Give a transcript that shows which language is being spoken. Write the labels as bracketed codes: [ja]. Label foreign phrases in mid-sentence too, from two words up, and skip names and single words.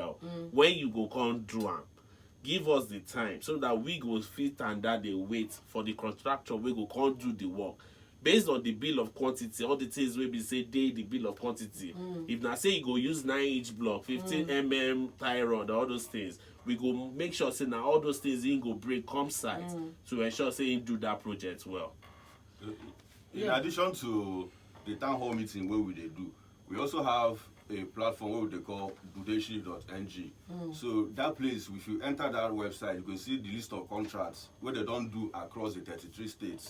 [pcm] When you go come do am, give us the time so that we go fit and that dey wait for the contractor wey go come do the work based on the bill of quantity, all the things wey be say dey the bill of quantity. If na say you go use 9-inch block, 15mm tie rod, all those things, we go make sure say na all those things him go bring come site to ensure say him do that project well. In addition to the town hall meeting where we dey do, we also have a platform where they call Budeshi.ng. So that place, if you enter that website, you can see the list of contracts where they don't do across the 33 states.